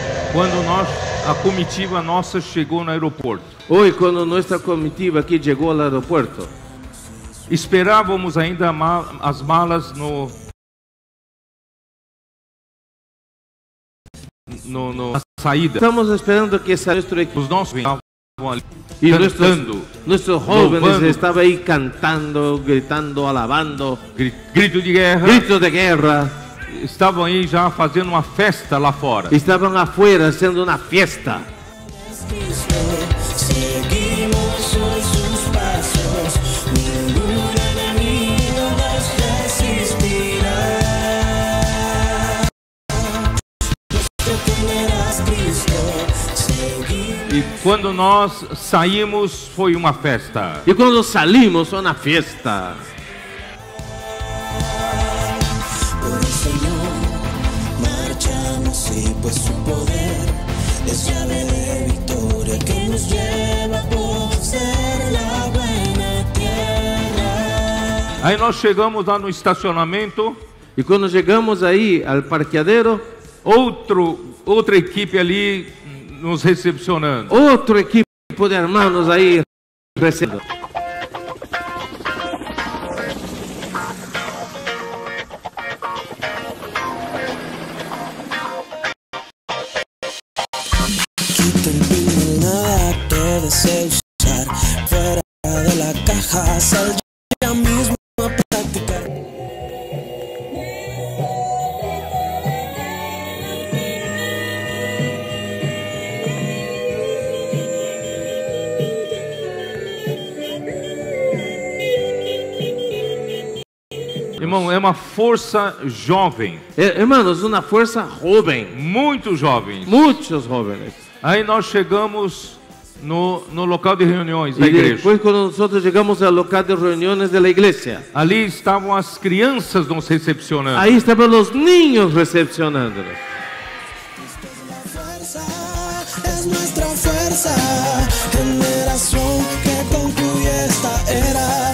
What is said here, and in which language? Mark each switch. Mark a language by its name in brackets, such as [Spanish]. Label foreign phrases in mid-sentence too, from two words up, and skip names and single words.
[Portuguese] quando a comitiva nossa chegou no aeroporto. [Spanish] Hoy cuando nuestra comitiva aquí llegó al aeropuerto, [Portuguese] Esperávamos ainda as malas na saída. [Spanish] estamos esperando que nuestro equipo [Portuguese] Os nossos estavam ali [Spanish] y [Portuguese] cantando, [Spanish] nuestros jóvenes [Portuguese] louvando, [Spanish] estaban ahí cantando, gritando, alabando, [Portuguese] grito de guerra. [Spanish] gritos de guerra, [Portuguese] Estavam aí já fazendo uma festa lá fora. [Spanish] estaban afuera haciendo una fiesta. Seguimos hoy sus pasos, ningún enemigo nos resistirá. Te temerás, Cristo, seguimos. [Portuguese] E quando nós saímos, foi uma festa. [Spanish] Y cuando salimos fue una fiesta. Por el Señor marchamos y pues su poder es llave de victoria que nos lleva a poseer la buena tierra. [Portuguese] Aí nós chegamos lá no estacionamento, [Spanish] Y cuando llegamos ahí al parqueadero, [Portuguese] outra equipe ali nos recepcionando. [Spanish] otro equipo de hermanos ahí recibiendo. Quita el pin, nada que desees usar. Fuera de la caja, sal ya mismo a practicar. [Portuguese] Irmão, é uma força jovem, [Spanish] Hermanos, una fuerza joven, [Portuguese] muito jovem. [Spanish] muchos jóvenes. [Portuguese] Aí nós chegamos no local de reuniões da [Spanish] Y [Portuguese] igreja. [Spanish] después cuando nosotros llegamos al local de reuniones de la iglesia, [Portuguese] Ali estavam as crianças nos recepcionando. [Spanish] ahí estaban los niños recepcionándonos. Es nuestra fuerza, generación que concluye esta era.